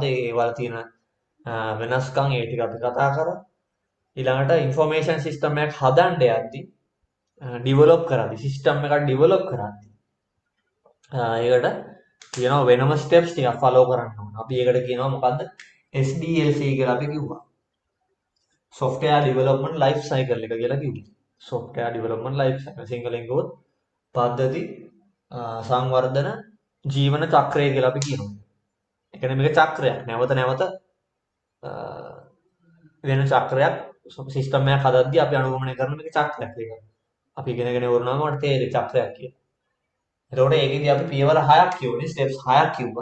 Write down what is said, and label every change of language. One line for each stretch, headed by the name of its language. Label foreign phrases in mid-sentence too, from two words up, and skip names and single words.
Sinhala: ඒ වල තියෙන වෙනස්කම් ඒ ටික අපි කතා කරා. ඊළඟට
English: information system
Sinhala: එකක් හදන්න යද්දී ඩිවලොප් කරද්දී සිස්ටම් එකක් ඩිවලොප් කරද්දී ඒකට කියනවා වෙනම ස්ටෙප්ස් ටිකක් ෆලෝ කරන්න ඕන. අපි ඒකට කියනවා මොකද්ද? SDLC කියලා අපි කිව්වා.
English: software development life cycle
Sinhala: එක කියලා කිව්වා.
English: software development life cycle
Sinhala: සිංහලෙන් කිව්වොත් පද්ධති සංවර්ධන ජීවන චක්‍රය කියලා අපි කියනවා. ඒ කියන්නේ මේක චක්‍රයක්. නැවත නැවත වෙන චක්‍රයක් සිස්ටම් එකක් හදද්දී අපි අනුගමනය කරන මේක චක්‍රයක් ඒක. අපි ඉගෙනගෙන වුණාම මට තේරෙයි චක්‍රයක් කියලා. එතකොට ඒකෙදී අපි පියවර 6ක් කියවනේ ස්ටෙප්ස් 6ක් කිව්වා.